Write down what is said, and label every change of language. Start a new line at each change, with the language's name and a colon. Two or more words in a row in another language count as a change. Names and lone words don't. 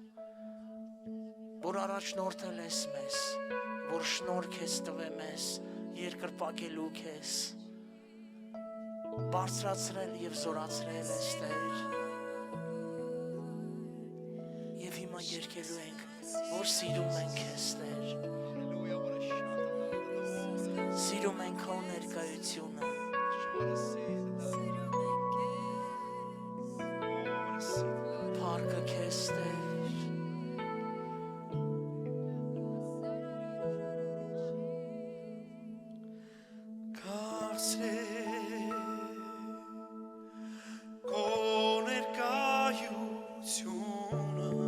Armenian: որ առաջնորդել ես մեզ, որ շնորհք ես տվել մեզ, երկրպագելու քեզ, բարձրացրել և զորացրել ես Տեր, և հիմա երգելու ենք, որ սիրում ենք քեզ Տեր,
English: Hallelujah, what a shout.
Armenian: սիրում ենք քո ներկայությունը,
English: What a season.
Armenian: փառքը քեզ Տեր, Քո ներկայությունը